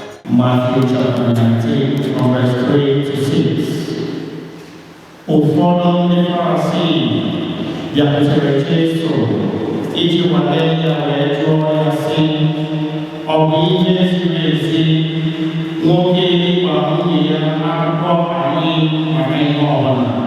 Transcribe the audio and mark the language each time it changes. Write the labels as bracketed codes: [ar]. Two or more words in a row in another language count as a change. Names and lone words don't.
[en] Matthew chapter nineteen, from verse three to six. [ig] Ụfọdụ ndị Farisii bịakwutere Jesu iji nwale ya wee jụọ ya sị, "Ọ bụ ihe ziri ezi nwoke ịkwa nwunye ya akụkọ anyị maka ihe ọbụla?"